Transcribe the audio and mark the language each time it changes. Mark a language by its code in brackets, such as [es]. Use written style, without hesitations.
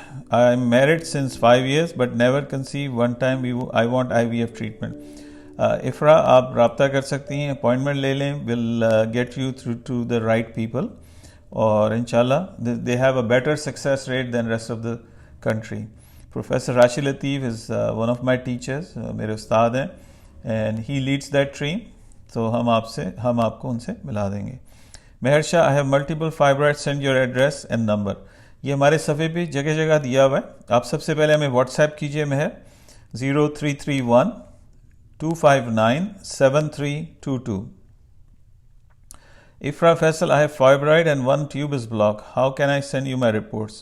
[en] I am married since 5 years but never conceived. One time I want IVF treatment. [ur] افرا آپ رابطہ کر سکتی ہیں, اپوائنٹمنٹ لے لیں, [en] will get you through to the right people. اور انشاءاللہ they have a better success rate than rest of the country. Professor Rashid Latif is one of my teachers, [ur] میرے استاد ہیں, [en] and he leads that team. [ur] تو ہم آپ کو ان سے ملا دیں گے. [en] Mehr Shah, I have multiple fibroids, send your address and number. [ur] یہ ہمارے صفحے پہ جگہ جگہ دیا ہوا ہے. آپ سب سے پہلے ہمیں واٹس ایپ کیجیے مہر 0331259732. [en] Afra Faisal, I have fibroid and one tube is blocked. How can I send you my reports?